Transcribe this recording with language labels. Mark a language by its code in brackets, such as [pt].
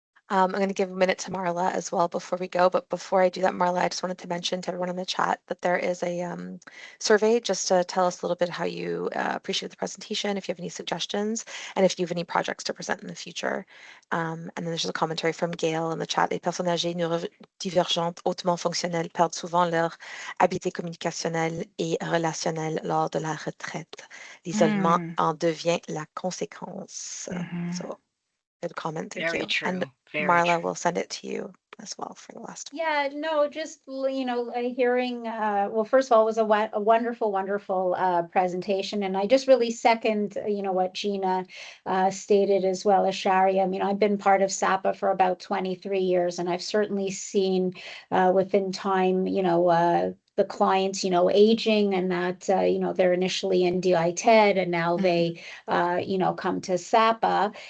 [en] I'm going to give a minute to Marla as well before we go. But before I do that, Marla, I just wanted to mention to everyone in the chat that there is a survey just to tell us a little bit how you appreciate the presentation, if you have any suggestions, and if you have any projects to present in the future. And then there's just a commentary from Gail in the chat. [fr] Les personnes âgées neurodivergentes hautement fonctionnelles perdent souvent leur habileté communicationnelle et relationnelle lors de la retraite. L'isolement en devient la conséquence. [en] So, good comment, thank you. True. And Very Marla, true. will send it to you as well for the last one. Yeah, no, just, hearing, well, first of all, it was a wonderful, wonderful presentation. And I just really second, what Gina stated, as well as Shari. I mean, I've been part of SAPA for about 23 years, and I've certainly seen within time, the clients, aging, and that, they're initially in DI-TED and now they, come to SAPA.